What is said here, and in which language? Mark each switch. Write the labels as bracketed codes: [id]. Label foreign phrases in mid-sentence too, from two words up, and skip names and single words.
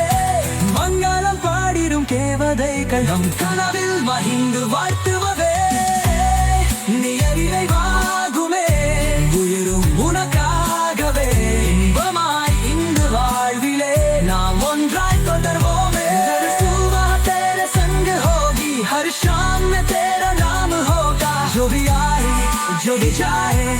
[ta] மங்களம் பாடிடும் தேவதைகள் நம் கனவில் மகிழ்ந்து வாழ்த்துவதே. நீ அறிவாகுமே. உயிரும் உனக்காகவே. இன்பமாய் இங்கு வாழ்விலே நாம் ஒன்றாய் தொடர்வோமே. [hi] सुबह तेरे संग होगी, हर शाम में तेरा नाम होगा. जो भी आए जो भी जाए